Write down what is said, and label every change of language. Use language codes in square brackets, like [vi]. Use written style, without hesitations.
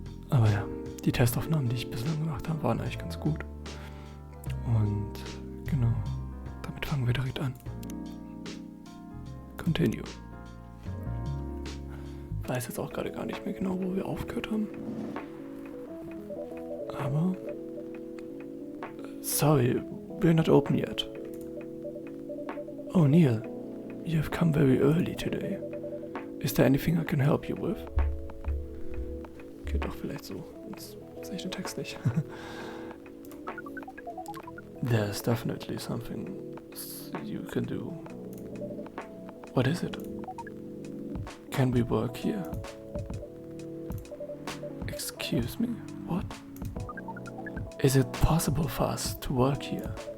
[de] Aber ja, die Testaufnahmen, die ich bislang gemacht habe, waren eigentlich ganz gut. Und genau, damit fangen wir direkt an. [en] Continue. [de] Ich weiß jetzt auch gerade gar nicht mehr genau, wo wir aufgehört haben. Aber [en] sorry, we're not open yet. Oh Neil, you have come very early today. Is there anything I can help you with? [de] Geht doch vielleicht so, sonst sehe ich den Text nicht. [en] There's definitely something you can do. What is it? Can we work here? Excuse me, what? Is it possible for us to work here?